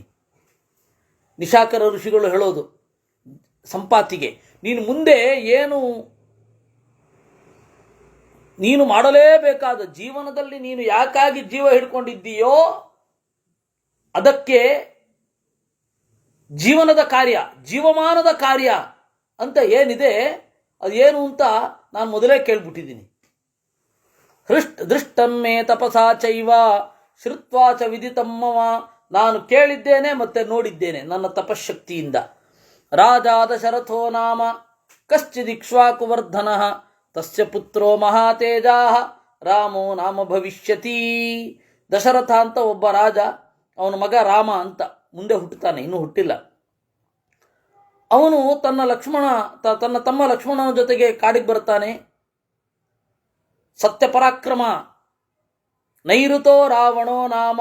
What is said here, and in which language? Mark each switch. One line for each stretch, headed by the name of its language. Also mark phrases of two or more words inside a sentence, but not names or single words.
Kannada: ನಿಶಾಕರ ಋಷಿಗಳು ಹೇಳೋದು ಸಂಪಾತಿಗೆ, ನೀನು ಮುಂದೆ ಏನು ನೀನು ಮಾಡಲೇಬೇಕಾದ ಜೀವನದಲ್ಲಿ ನೀನು ಯಾಕಾಗಿ ಜೀವ ಹಿಡ್ಕೊಂಡಿದ್ದೀಯೋ ಅದಕ್ಕೆ ಜೀವನದ ಕಾರ್ಯ, ಜೀವಮಾನದ ಕಾರ್ಯ ಅಂತ ಏನಿದೆ ಅದೇನು ಅಂತ ನಾನು ಮೊದಲೇ ಕೇಳ್ಬಿಟ್ಟಿದ್ದೀನಿ.
Sanskrit: ದೃಷ್ಟಮ್ಮೆ ತಪಸಾ ಚೈವ ಶ್ರುತ್ವಾ ಚ ವಿದಿತಮ್ಮವ.
Kannada: ನಾನು ಕೇಳಿದ್ದೇನೆ ಮತ್ತೆ ನೋಡಿದ್ದೇನೆ ನನ್ನ ತಪಶಕ್ತಿಯಿಂದ.
Sanskrit: ರಾಜಾ ದಶರಥೋ ನಾಮ ಕಶ್ಚಿದಿಕ್ಷ್ವಾಕುವರ್ಧನಃ ತಸ್ಯ ಪುತ್ರೋ ಮಹಾತೇಜಾ ರಾಮೋ ನಾಮ ಭವಿಷ್ಯತಿ.
Kannada: ದಶರಥ ಅಂತ ಒಬ್ಬ ರಾಜ, ಅವನ ಮಗ ರಾಮ ಅಂತ ಮುಂದೆ ಹುಟ್ಟುತ್ತಾನೆ, ಇನ್ನೂ ಹುಟ್ಟಿಲ್ಲ. ಅವನು ತನ್ನ ತಮ್ಮ ಲಕ್ಷ್ಮಣನ ಜೊತೆಗೆ ಕಾಡಿಗೆ ಬರ್ತಾನೆ.
Sanskrit: ಸತ್ಯಪರಾಕ್ರಮ. ನೈಋತೋ ರಾವಣೋ ನಾಮ.